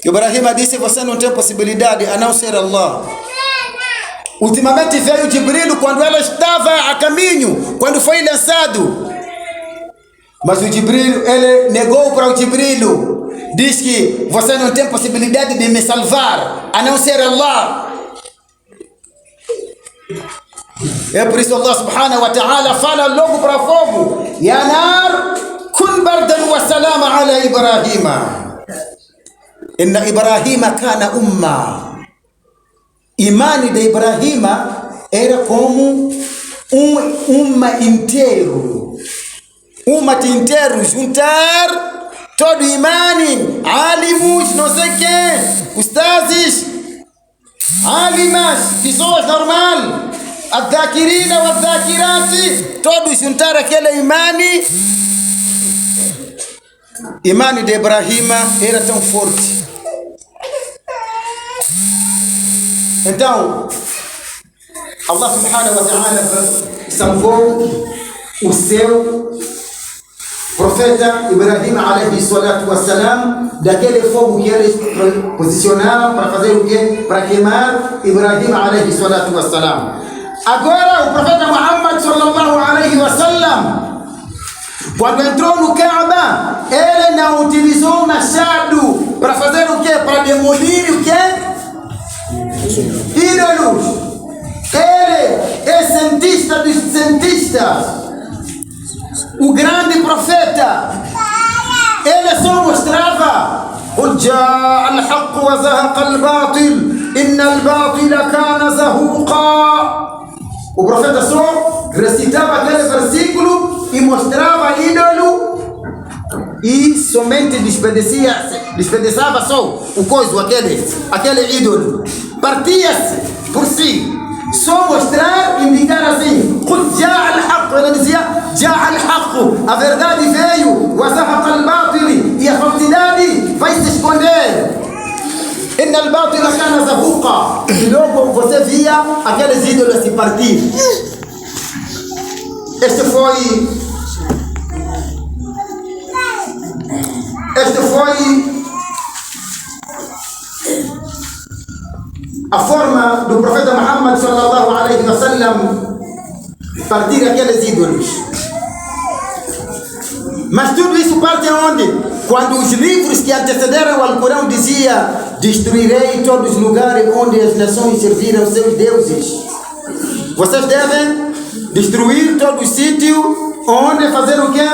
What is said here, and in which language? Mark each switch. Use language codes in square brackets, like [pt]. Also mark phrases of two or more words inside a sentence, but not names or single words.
[pt] Ibrahim disse: você não tem possibilidade a não ser Allah. Ultimamente veio Jibril quando ela estava a caminho, quando foi lançado. Mas o Jibril, ele negou para o Jibril. Diz que você não tem possibilidade de me salvar a não ser Allah. É por isso [ar] الله سبحانه وتعالى [pt] fala logo para o fogo: [ar] يا نار كن بردا وسلاما على إبراهيم. إن إبراهيم كان أمة. [pt] Imani de Ibrahima era como umma inteiro. Umma inteiro, juntar todo imani, alimos, não sei quem, ustazes, alimas, pessoas normal, [ar] الذاكرين والذاكرات, [pt] todos juntar aquele imani. Imani de Ibrahima era tão forte. Então, [ar] الله سبحانه وتعالى [pt] salvou o seu profeta Ibrahim [ar] عليه الصلاة والسلام [pt] daquele fogo que eles posicionaram para fazer o quê? Para queimar Ibrahim [ar] عليه الصلاة والسلام. [pt] Agora o profeta Muhammad [ar] صلى الله عليه وسلم, [pt] quando entrou no Kaaba, ele não utilizou o machado para fazer o quê? Para demolir o quê? Ídolos. Ele é cientista dos cientistas, o grande profeta. Ele só mostrava: [ar] قل جاء الحق وزهق الباطل إن الباطل كان زهوقا. [pt] O profeta só recitava aquele versículo e mostrava ídolo e somente despedaçava só o coisa, aquele ídolo. Partia-se por si. Só mostrar, indicar assim: [ar] قل جاء الحق. [pt] Ele dizia: [ar] جاء الحق, [pt] a verdade veio, [ar] وزهق الباطل, [pt] e a falsidade vai se esconder. [ar] إن الباطل كان زهوقا. [pt] E logo você via aqueles ídolos se partir. Este foi a forma do profeta Muhammad [ar] صلى الله عليه وسلم [pt] partir aqueles ídolos. Mas tudo isso parte aonde? Quando os livros que antecederam o Alcorão dizia: destruirei todos os lugares onde as nações serviram seus deuses. Vocês devem destruir todo o sítio onde fazer o quê?